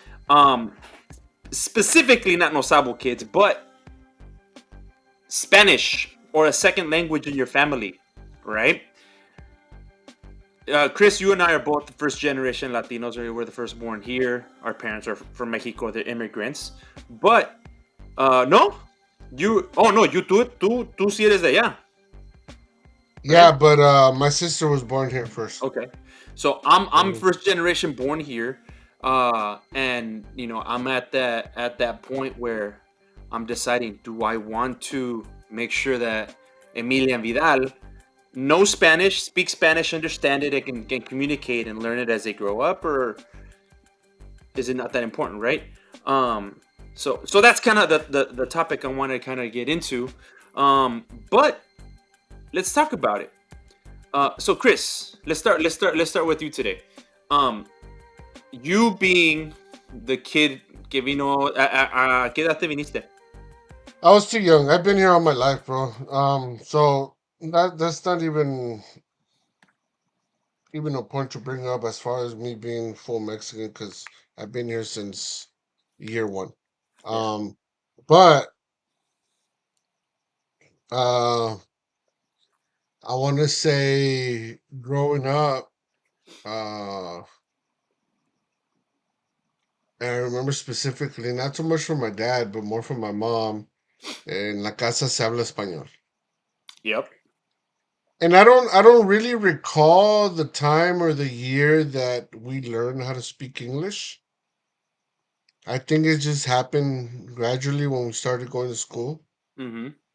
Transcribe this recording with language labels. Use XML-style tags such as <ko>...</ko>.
<en>Um, Specifically, not no sabo kids, but Spanish or a second language in your family, right? Chris, you and I are both first generation Latinos. We were the first born here. Our parents are from Mexico. They're immigrants. But no? You,</en> <es>oh no, tú sí eres de allá,</es> <en>Yeah, right? but my sister was born here first. Okay. So I'm Mhm. first generation born here, and I'm at that point where I'm deciding, do I want to make sure that Emilia and Vidal know Spanish, speak Spanish, understand it, and can communicate and learn it as they grow up, or is it not that important, right? Um, so that's kind of the topic I want to kind of get into, but let's talk about it. So Chris, let's start with you today. Um, you being the kid</en> <es>que vino, a ¿qué edad te viniste?</es> <en>I was too young. I've been here all my life, bro. So that's not even a point to bring up as far as me being full Mexican because I've been here since year one. Yeah. Um, but uh, I want to say growing up, uh, and I remember specifically not so much from my dad, but more from my mom.</en> <es>En la casa se habla español.</es> <en>Yep. And I don't really recall the time or the year that we learned how to speak English. I think it just happened gradually when we started going to school. Mm-hmm.</en>